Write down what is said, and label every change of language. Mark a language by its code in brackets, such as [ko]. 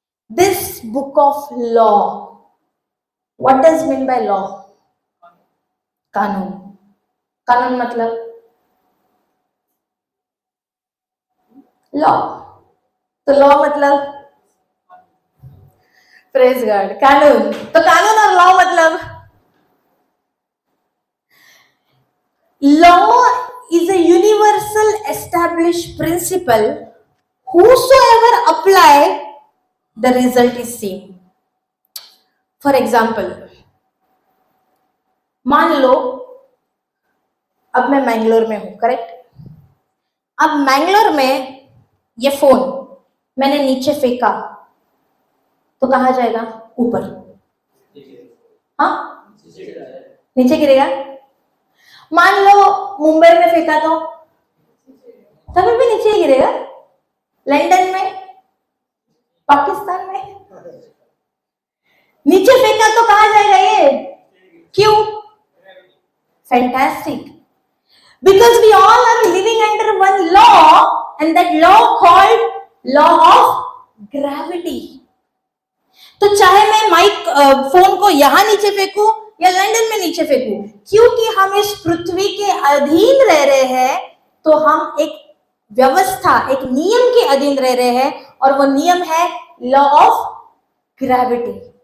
[en] This book of law, what does mean by law? कानून। [hi] कानून मतलब लॉ। तो लॉ मतलब प्रेज गॉड, कानून। तो कानून और लॉ मतलब, [en] law is a universal established principle, whosoever apply the result is same. For example, [hi] मान लो अब मैं मैंगलोर में हूं, करेक्ट? अब मैंगलोर में ये फोन मैंने नीचे फेंका तो कहां जाएगा? ऊपर। हाँ, नीचे गिरेगा। मान लो मुंबई में फेंका तो तभी भी नीचे ही गिरेगा। लंदन में, पाकिस्तान में नीचे फेंका तो कहां जाएगा ये? क्यों? [en] Fantastic, because we all are living under one law and that law called law of gravity. [hi] तो चाहे मैं माइक फोन को यहां नीचे फेंकूं या लंदन में नीचे फेंकूं, क्योंकि हम इस पृथ्वी के अधीन रह रहे हैं, तो हम एक व्यवस्था, एक नियम के अधीन रह रहे हैं, और वो नियम है लॉ ऑफ ग्रेविटी।